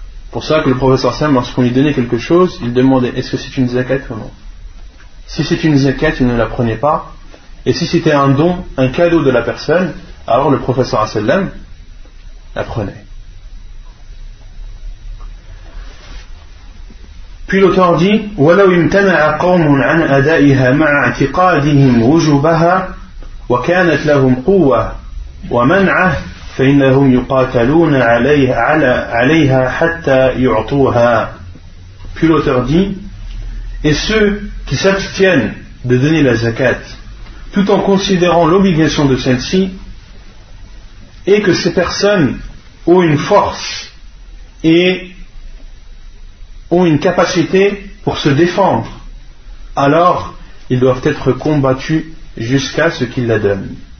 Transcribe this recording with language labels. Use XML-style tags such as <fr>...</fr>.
<fr>Pour ça que le prophète sallallahu alayhi wa sallam, lorsqu'on lui donnait quelque chose, il demandait est-ce que c'est une zakat ou non. Si c'est une zakat, il ne la prenait pas. Et si c'était un don, un cadeau de la personne, alors le prophète sallallahu alayhi wa sallam la prenait. Puis l'auteur dit:</fr> <ar>ولو امتنع قوم عن أدائها مع اعتقادهم وجوبها وكانت لهم قوة ومنعه فإنهم يقاتلون عليها حتى يعطوها.</ar> <fr>Puis l'auteur dit: et ceux qui s'abstiennent de donner la zakat tout en considérant l'obligation de celle-ci, et que ces personnes ont une force et ont une capacité pour se défendre, alors ils doivent être combattus jusqu'à ce qu'ils la donnent.</fr>